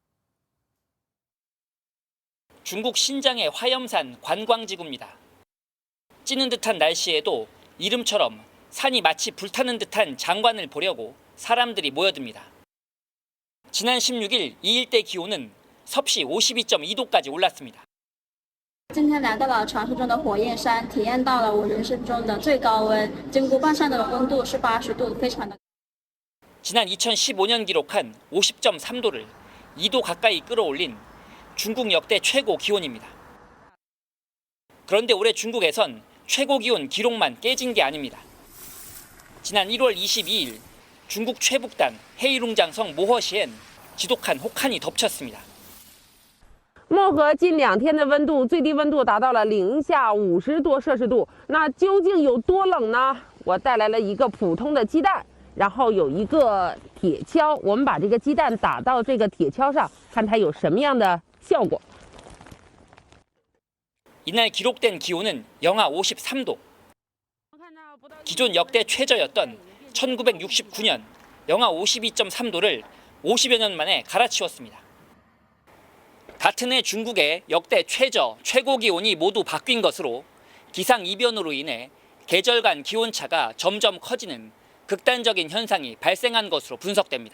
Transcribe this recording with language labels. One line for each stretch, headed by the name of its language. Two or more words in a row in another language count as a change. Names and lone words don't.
Korean: 중국 신장의 화염산 관광지구입니다. 찌는 듯한 날씨에도 이름처럼 산이 마치 불타는 듯한 장관을 보려고 사람들이 모여듭니다. 지난 16일 이 일대 기온은 섭씨 52.2도까지 올랐습니다.
Chinese: 今天来到了传说中的火焰山，体验到了我人生中的最高温。金箍棒上的温度是80度，非常的。
Korean: 지난 2015년 기록한 50.3도를 2도 가까이 끌어올린 중국 역대 최고 기온입니다. 그런데 올해 중국에선 최고 기온 기록만 깨진 게 아닙니다. 지난 1월 22일 중국 최북단 헤이룽장성 모허시엔 지독한 혹한이 덮쳤습니다.
Chinese: 漠河近2天的温度，最低温度达到了零下50多摄氏度。那究竟有多冷呢？我带来了一个普通的鸡蛋，然后有一个铁锹，我们把这个鸡蛋打到这个铁锹上，看它有什么样的效果。
Korean: 이날 기록된 기온은 영하 53도. 기존 역대 최저였던 1969년 영하 52.3도를 50여 년 만에 갈아치웠습니다. 같은 해 중국의 역대 최고 기온이 모두 바뀐 것으로 기상이변으로 인해 계절 간 기온차가 점점 커지는 극단적인 현상이 발생한 것으로 분석됩니다.